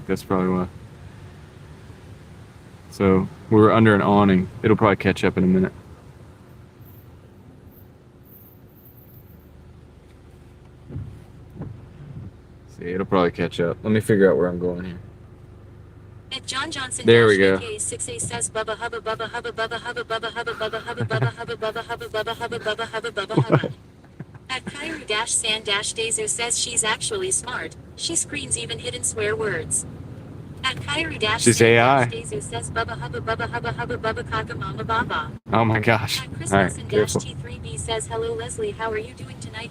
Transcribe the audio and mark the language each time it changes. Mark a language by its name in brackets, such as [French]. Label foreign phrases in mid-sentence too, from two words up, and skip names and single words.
[English] That's probably why. So we're under an awning. It'll probably catch up in a minute. See, it'll probably catch up. Let me figure out where I'm going here. At John Johnson. There we go. 6A says Bubba Hubba Bubba Hubba Bubba Hubba Bubba Hubba Bubba Hubba Bubba Hubba Bubba Hubba Bubba Hubba Bubba Hubba Bubba Hubba. At Kyrie-San-Dazer says she's actually smart. She screens even hidden swear words. At She's AI. Kyrie-Dazer says Bubba Hubba Bubba Hubba Hubba Bubba Kaka Mama Baba. Oh my gosh. At Chris All right, Wilson careful. T3B says hello Leslie, how are you doing tonight?